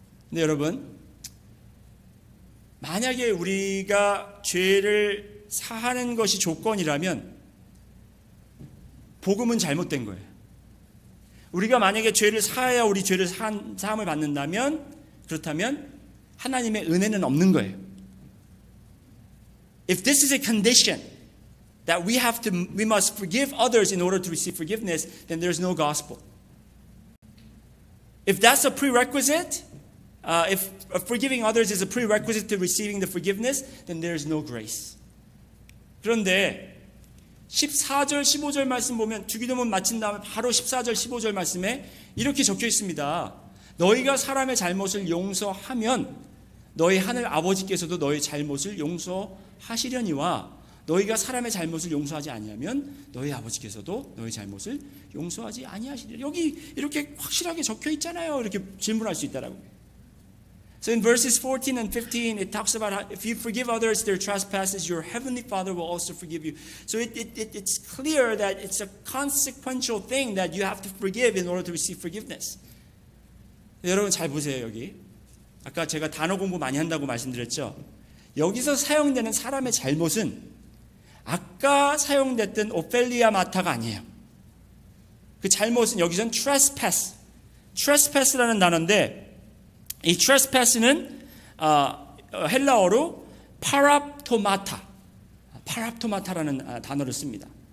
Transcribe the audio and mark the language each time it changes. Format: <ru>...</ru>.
<ko>근데 여러분, 만약에 우리가 죄를 사하는 것이 조건이라면 복음은 잘못된 거예요. 우리가 만약에 죄를 사해야 우리 죄를 사함을 받는다면 그렇다면 하나님의 은혜는 없는 거예요.</ko> <en>If this is a condition that we must forgive others in order to receive forgiveness, then there's no gospel. If that's a prerequisite, if forgiving others is a prerequisite to receiving the forgiveness, then there's no grace.</en> <ko>그런데 14절, 15절 말씀 보면 주기도문 마친 다음에 바로 14절, 15절 말씀에 이렇게 적혀 있습니다. 너희가 사람의 잘못을 용서하면 너희 하늘 아버지께서도 너희 잘못을 용서하시려니와 너희가 사람의 잘못을 용서하지 아니하면 너희 아버지께서도 너희 잘못을 용서하지 아니하시리라. 여기 이렇게 확실하게 적혀 있잖아요. 이렇게 질문할 수 있다라고.</ko> <en>So in verses 14 and 15, it talks about how if you forgive others their trespasses, your heavenly Father will also forgive you. So it's clear that it's a consequential thing that you have to forgive in order to receive forgiveness.</en> <ko>여러분 잘 보세요. 여기 아까 제가 단어 공부 많이 한다고 말씀드렸죠. 여기서 사용되는 사람의 잘못은 아까 사용됐던 오펠리아 마타가 아니에요. 그 잘못은 여기서는 trespass라는 단어인데 이 trespass는 헬라어로 파랍토마타라는 단어를 씁니다.</ko>